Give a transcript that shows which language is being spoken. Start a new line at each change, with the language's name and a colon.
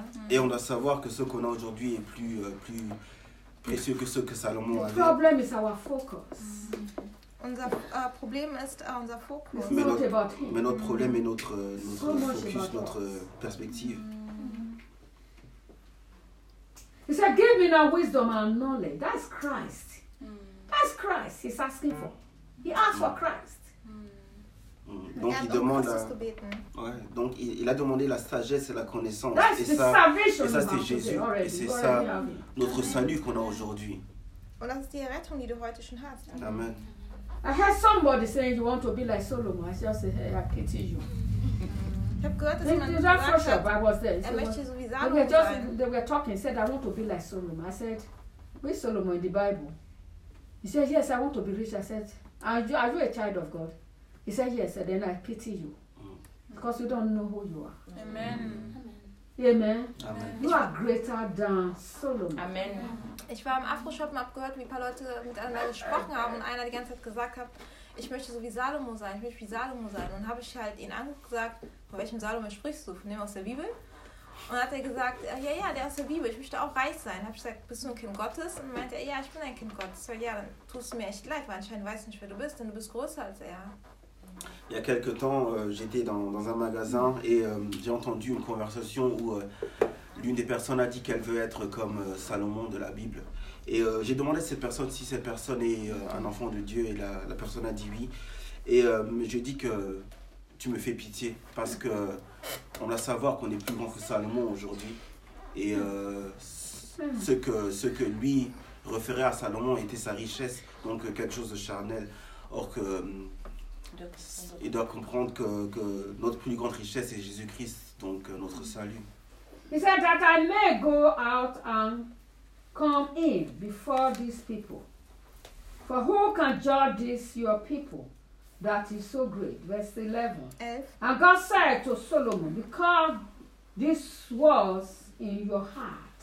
French: Et on doit savoir que ce qu'on a aujourd'hui est plus précieux que ce que Salomon avait.
English: The problem is our focus.
German: Unser Problem ist unser Fokus.
French: Mais notre problème est notre focus, notre perspective.
English: He said, give me now wisdom and knowledge. That's Christ. Mm. That's Christ he's asking for. He asked for Christ.
French: Donc il demande donc il a demandé la sagesse et la connaissance. Et ça c'est Jésus. Et c'est ça notre salut qu'on a aujourd'hui.
German: Und das ist die Errettung, die du heute schon hast. Amen.
English: I heard somebody saying you want to be like Solomon. I just said, hey, I pity you.
German: Ich habe gehört, dass jemand gesagt hat, er möchte sowieso.
English: They were talking, said, I want to be like Solomon. I said, where's Solomon in the Bible? He said, yes, I want to be rich. I said, are you a child of God? He said, yes, and then I pity you. Because you don't know who you are. Amen. Amen. Amen. You are greater than Solomon. Amen.
German: Ich war im Afro-Shop und habe gehört, wie ein paar Leute miteinander gesprochen haben und einer die ganze Zeit gesagt hat, ich möchte so wie Salomo sein, ich möchte wie Salomo sein. Und habe ich halt ihn angesagt, von welchem Salomo sprichst du? Von dem aus der Bibel? Und hat er gesagt, ja, der aus der Bibel, ich möchte auch reich sein. Habe ich gesagt, bist du ein Kind Gottes? Und meinte er, ja, ich bin ein Kind Gottes. Weil ja, dann tust du mir echt leid, weil anscheinend weißt du nicht, wer du bist, denn du bist größer als er.
French: Il y a quelque temps, j'étais dans un magasin et j'ai entendu une conversation où l'une des personnes a dit qu'elle veut être comme Salomon de la Bible. Et j'ai demandé à cette personne si cette personne est un enfant de Dieu et la personne a dit oui. Et j'ai dit que tu me fais pitié parce qu'on doit savoir qu'on est plus grand que Salomon aujourd'hui. Et ce que lui référer à Salomon était sa richesse, donc quelque chose de charnel. Or que il doit comprendre que notre plus grande richesse est Jésus-Christ, donc notre salut.
English: He said that I may go out and come in before these people. For who can judge this your people that is so great? Verse 11. And God said to Solomon, because this was in your heart.